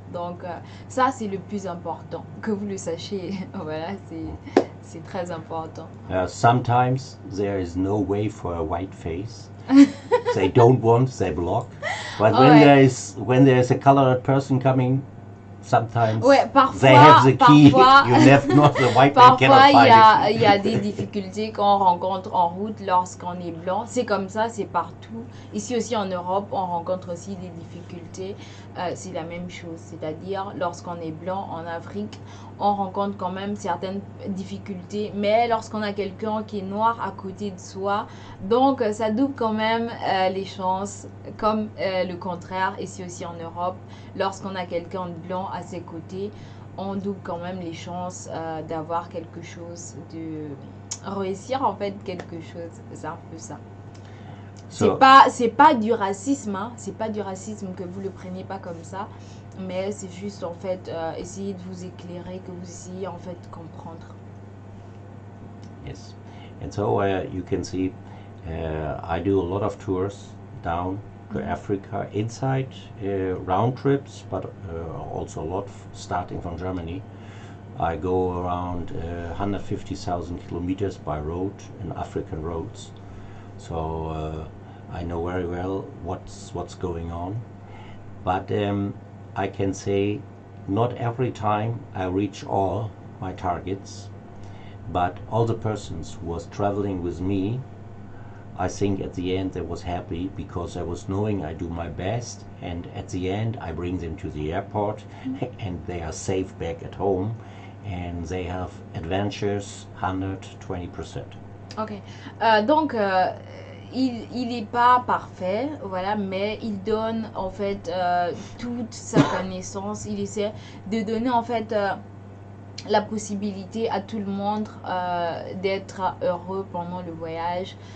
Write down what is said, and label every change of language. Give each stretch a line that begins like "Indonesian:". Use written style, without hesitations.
French: Donc ça c'est le plus important, que vous le sachiez. Voilà, c'est très important.
English: Sometimes there is no way for a white face. They don't want, they block. But when there is a colored person coming, sometimes
French: parfois,
English: they have the key.
French: Parfois,
English: You have not the white man cannot find it.
French: Il y a des difficultés qu'on rencontre en route lorsqu'on est blanc. C'est comme ça, c'est partout. Ici aussi en Europe, on rencontre aussi des difficultés. C'est la même chose, c'est-à-dire lorsqu'on est blanc en Afrique, on rencontre quand même certaines difficultés. Mais lorsqu'on a quelqu'un qui est noir à côté de soi, donc ça double quand même les chances, comme le contraire ici aussi en Europe. Lorsqu'on a quelqu'un de blanc à ses côtés, on double quand même les chances d'avoir quelque chose, de réussir en fait quelque chose. C'est un peu ça. C'est pas du racisme, hein. C'est pas du racisme, que vous le preniez pas comme ça, mais c'est juste en fait essayer de vous éclairer, que vous essayez en fait comprendre.
English: Yes, and so you can see I do a lot of tours down to Africa, inside round trips, but also a lot starting from Germany. I go around 150,000 kilometers by road in African roads, so I know very well what's going on. But I can say not every time I reach all my targets, but all the persons who was traveling with me, I think at the end they was happy because I was knowing I do my best, and at the end I bring them to the airport and they are safe back at home and they have adventures 120%.
French: Ok, donc il n'est pas parfait, voilà, mais il donne en fait toute sa connaissance. Il essaie de donner en fait la possibilité à tout le monde d'être heureux pendant le voyage.